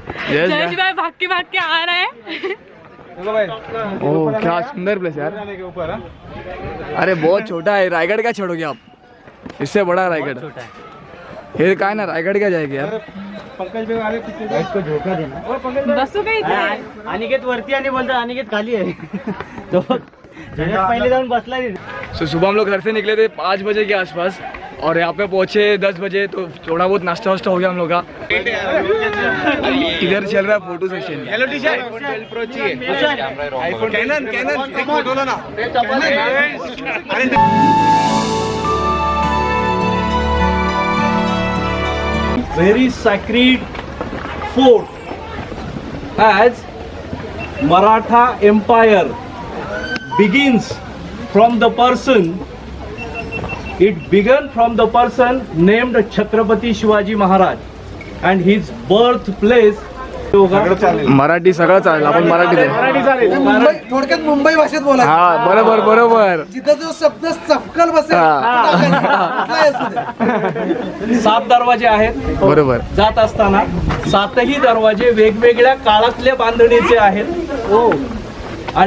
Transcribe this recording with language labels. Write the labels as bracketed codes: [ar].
[hi] जयेश भाई भाग के आ रहे हैं. ओह क्या सुंदर प्लेस यार. अरे बहुत छोटा है. रायगढ़ का छोड़ोगे आप? इससे बड़ा रायगढ़. ये का है ना, रायगढ़ क्या जाएगी यार. पंकज भाई आले इसको धोखा देना. [mr] बसू का इथे. अनिकेत वरती आणि बोलतो अनिकेत खाली आहे. तो पहिले जाऊन बसला. [hi] सो सुबह हम लोग घर से निकले थे 5 बजे के आसपास और यहाँ पे पहुँचे 10 बजे. तो थोड़ा बहुत नाश्ता वास्ता हो गया हम लोग का. इधर चल रहा है photo session. [en] Hello teacher. Very sacred fort, as Maratha Empire begins from the person. It began from the person named Chhatrapati Shivaji Maharaj, and his birthplace. [mr] Marathi सगळं चालेल. आपण मराठी मुंबई थोडक्यात मुंबई भाषेत बोला. हा बरोबर बरोबर. जिथं जो शब्द चपकल बसेल कुठलाही असू दे. 7 दरवाजे आहेत. बरोबर. जात असताना 7ही दरवाजे वेगवेगळ्या काळातल्या बांधणीचे आहेत.